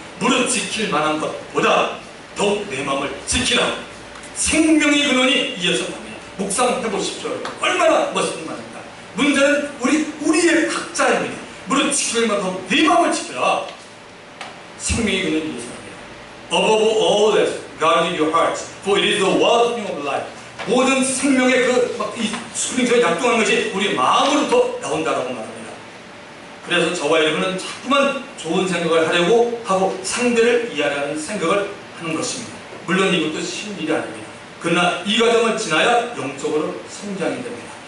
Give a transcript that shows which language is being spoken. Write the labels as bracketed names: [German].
[Korean] 무릇 지킬 만한 것보다 더욱 내 마음을 지키라. 생명의 근원이 이어서 납니다. 묵상해보십시오. 얼마나 멋있는 말입니다. 문제는 우리의 각자입니다. 무릇 지킬 만한 더 내 마음을 지켜라. 생명의 근원이 이어서 납니다. [English] Above all else, guard your hearts, for it is the wellspring of life. [Korean] 모든 생명의 이 스프링처럼 약동한 것이 우리 마음으로부터 나온다라고 말합니다. 그래서 저와 여러분은 자꾸만 좋은 생각을 하려고 하고 상대를 이해하려는 생각을 하는 것입니다. 물론 이것도 쉬운 일이 아닙니다. 그러나 이 과정을 지나야 영적으로 성장이 됩니다.